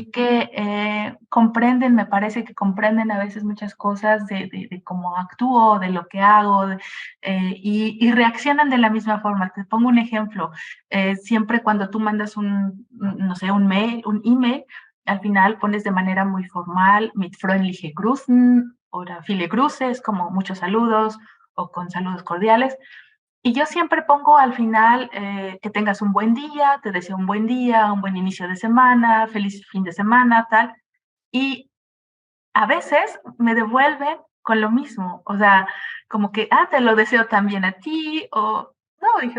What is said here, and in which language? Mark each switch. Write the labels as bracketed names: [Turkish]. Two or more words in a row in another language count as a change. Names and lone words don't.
[Spanish] Así que comprenden, me parece que comprenden a veces muchas cosas de cómo actúo, de lo que hago, y reaccionan de la misma forma. Te pongo un ejemplo. Siempre cuando tú mandas no sé, un mail, un email, al final pones de manera muy formal, [German] mit freundliche Grüßen, o viele Grüße, [Spanish] es como muchos saludos, o con saludos cordiales. Y yo siempre pongo al final que tengas un buen día, te deseo un buen día, un buen inicio de semana, feliz fin de semana, tal. Y a veces me devuelven con lo mismo, o sea, como que, te lo deseo también a ti, o no, dije,